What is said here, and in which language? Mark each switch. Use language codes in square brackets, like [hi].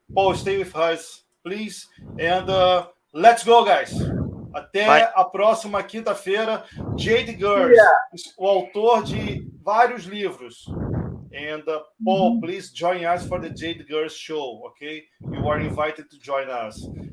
[en] Paul, stay with us, please. And let's go, guys. [pt] Até a próxima quinta-feira. Jade Girls, o autor de vários livros. [en] And Paul, please join us for the Jade Girls show, okay? You are invited to join us.